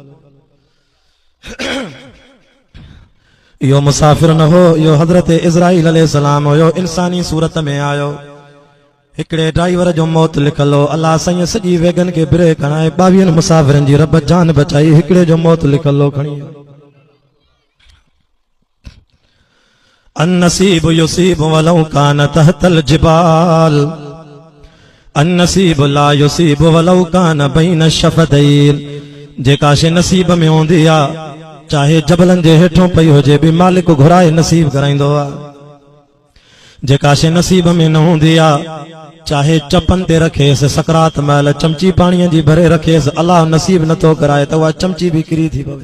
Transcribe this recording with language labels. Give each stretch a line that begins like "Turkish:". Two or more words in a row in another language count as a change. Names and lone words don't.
Sindhi: इहो मुसाफ़िर न हो, इहो हज़रत इज़राइल अलैहिस्सलाम हुयो, इंसानी सूरत में आयो। हिकिड़े ड्राइवर जो मौत लिखल हो। अल्लाह साईं सॼी वेगन खे ब्रेक हणाए 22 मुसाफ़िरनि जी रब जान बचाई, हिकिड़े जो मौत लिखल हो खणी।
Arabic: النصيب يصيب ولو كان تحت الجبال، النصيب لا يصيب ولو كان بين شفتين.
Sindhi: जेका शइ नसीब में हूंदी आ, चाहे जबलनि जे हेठों पई हुजे भी मालिक घुराए नसीब कराईंदो आ। जेका शइ नसीब में न हूंदी आ, चाहे चपन ते रखेसि, सकरात महिल चमची पाणीअ जी भरे रखेसि, अल्लाह नसीब नथो कराए त उहा चमची भी किरी थी पवे।